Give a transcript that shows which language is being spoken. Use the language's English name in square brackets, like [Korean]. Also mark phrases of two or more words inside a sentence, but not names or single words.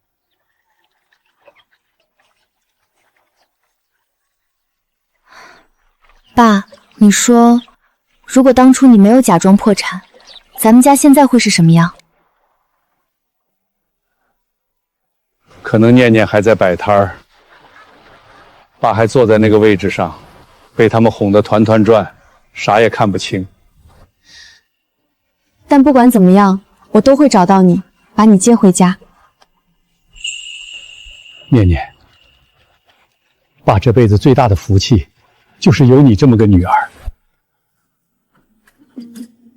[Chinese] 爸，你說，如果當初你沒有假裝破產，咱們家現在會是什麼樣？可能念念還在擺攤兒，爸還坐在那個位置上，被他們哄得團團轉，啥也看不清。但不管怎麼樣，我都會找到你，把你接回家。念念，爸這輩子最大的福氣，就是有你這麼個女兒。